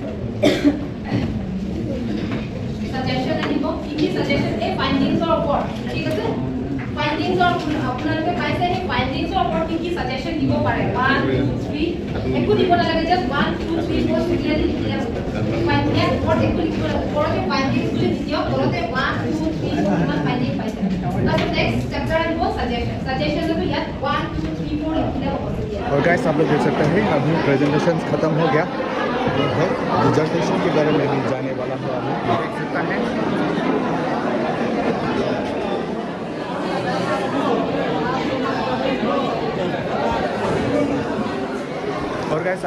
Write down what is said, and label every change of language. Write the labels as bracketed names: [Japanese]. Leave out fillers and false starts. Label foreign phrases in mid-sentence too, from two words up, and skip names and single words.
[Assamese] আহিব কি suggestion এই ফাইণ্ডিংছৰ ওপৰত ঠিক আছে ফাইণ্ডিংছৰ আপোনালোকে পাইছে এই ফাইণ্ডিংছৰ ওপৰত কি suggestion দিব পাৰে 1 2 3 একো দিব নালাগে জাস্ট 1 2 3 4 ক্লিয়াৰলি লিখিলে ফাইণ্ডিংছৰ ওপৰত একো লিখিব নালাগে ওপৰতে ফাইণ্ডিংছ বুলি দিয়ক তলতে 1 2 3 4 ইমান ফাইণ্ডিং পাইছে তাৰপিছত [English] next chapter [Assamese] আহিব suggestion তো ইয়াত 1 2 3 4 লিখিলে হ'ব [Hindi] और गाइस आप लोग देख सकते हैं अभी प्रेजेंटेशन खत्म हो गया ये है डिजर्टेशन के बारे में भी जाने वाला है अभी देख सकता है और गाइस